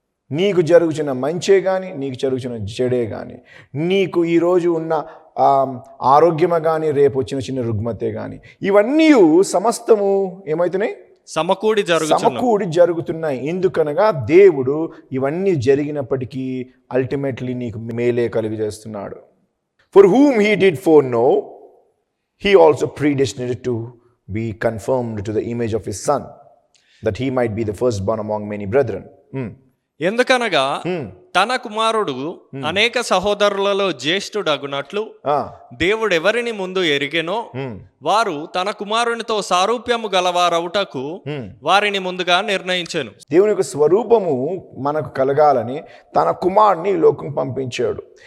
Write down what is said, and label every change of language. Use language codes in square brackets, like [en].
[te] నీకు జరుగుచిన మంచే కానీ, నీకు జరుగుచిన చెడే కానీ, నీకు ఈరోజు ఉన్న ఆరోగ్యమే కానీ, రేపు వచ్చిన చిన్న రుగ్మతే కానీ, ఇవన్నీ సమస్తము ఏమవుతున్నాయి? సమకూడి జరుగుతున్నాయి. ఎందుకనగా దేవుడు ఇవన్నీ జరిగినప్పటికీ అల్టిమేట్లీ నీకు మేలే కలుగజేస్తున్నాడు. [en] For whom he did foreknow, he also predestinated to be conformed to the image of his son, that he might be the firstborn among many brethren. [te] ఎందుకనగా తన కుమారుడు అనేక సహోదరులలో జ్యేష్ఠుడగునట్లు దేవుడు ఎవరిని ముందు ఎరిగెనో వారు తన కుమారునితో సారూప్యము గలవారవుటకు వారిని ముందుగా నిర్ణయించెను. దేవుని యొక్క స్వరూపము మనకు కలగాలని తన కుమారుని ఈ లోకం పంపించాడు.